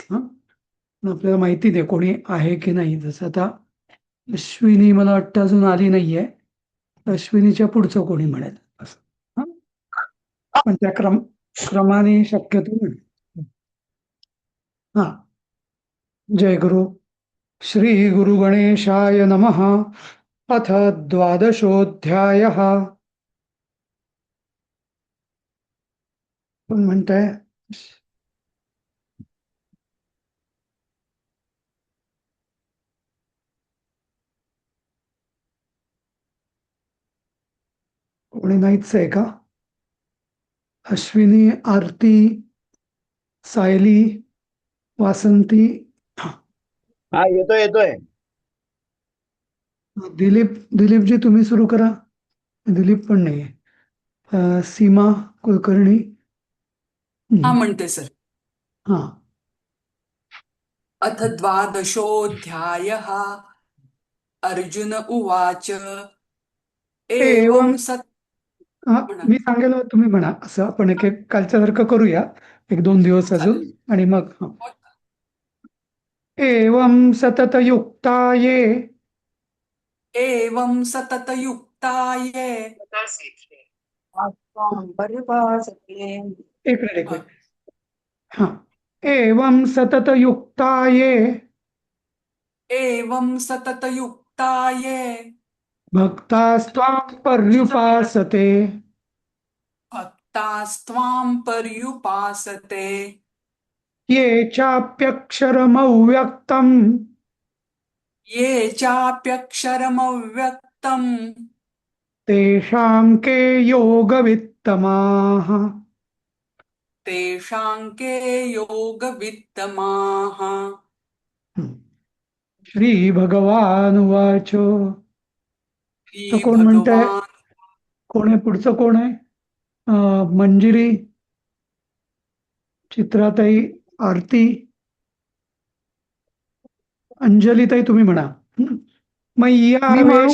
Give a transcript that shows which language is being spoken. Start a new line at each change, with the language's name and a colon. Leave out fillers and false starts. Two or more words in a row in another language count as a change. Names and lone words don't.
Marathi: हं. आपल्याला माहिती नाही कोणी आहे की नाही. जसं आता अश्विनी मला वाटतं अजून आली नाहीये. अश्विनीच्या पुढचं कोणी म्हणेल असं. हं. पण त्या क्रमाने शक्यतो म्हण. हा. जय गुरु.
Sanskrit: श्री गुरु गणेशाय नमः. अथ द्वादशोऽध्यायः.
Marathi: कोण म्हणताय? कोणी नाहीच आहे का? अश्विनी, आरती, सायली, वासंती, हा, येतोय येतोय. दिलीपजी तुम्ही सुरू करा. दिलीप पण नाहीये. सीमा कुलकर्णी. हा हं. म्हणते सर. हा.
Sanskrit: अथ द्वादशोऽध्यायः. अर्जुन उवाच एवं. एवं सत्
Marathi: हा, म्हणा. मी सांगेल तुम्ही म्हणा. असं आपण एक एक कालच्यासारखं करूया. एक दोन दिवस अजून. चालेल. आणि मग
Sanskrit: एवं सततयुक्ता ये. एवं सततयुक्ता ये.
Marathi: एक मिनिट, एक मिनिट. हा.
Sanskrit: एवं सततयुक्ता ये एवं सततयुक्ता ये भक्तास्त्वां पर्युपासते भक्तास्त्वां पर्युपासते ये चाप्यक्षरमव्यक्तम् ये चाप्यक्षरमव्यक्तम् तेषां के योगवित्तमाः. तेषां के योगवित्तमाः. श्रीभगवानुवाच.
Marathi: तर कोण म्हणतंय?
Sanskrit: श्रीभगवान्.
Marathi: कोण आहे पुढचं? कोण आहे? मंजिरी, चित्राताई, आरती, अंजलीताई तुम्ही म्हणा. हं. मी म्हणू